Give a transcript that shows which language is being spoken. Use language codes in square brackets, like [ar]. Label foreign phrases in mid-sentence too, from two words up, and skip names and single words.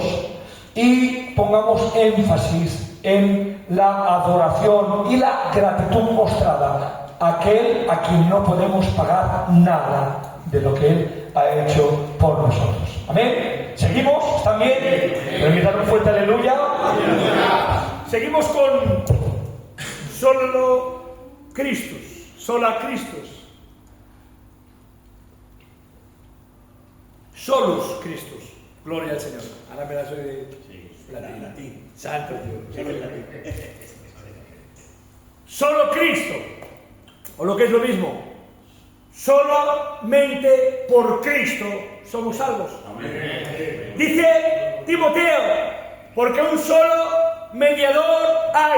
[es] Y pongamos énfasis en la adoración y la gratitud mostrada a aquel a quien no podemos pagar nada de lo que Él ha hecho por nosotros. Amén. Seguimos también. Permítanme un fuerte aleluya. Seguimos con solo Cristos, [la] sola Cristos. Solus Cristos. [es] Gloria al Señor. Ahora me la soy de latín. Santo Dios. Solo Cristo. O lo que es lo mismo. Solamente por Cristo somos salvos. Amén. Dice Timoteo, porque un solo mediador hay.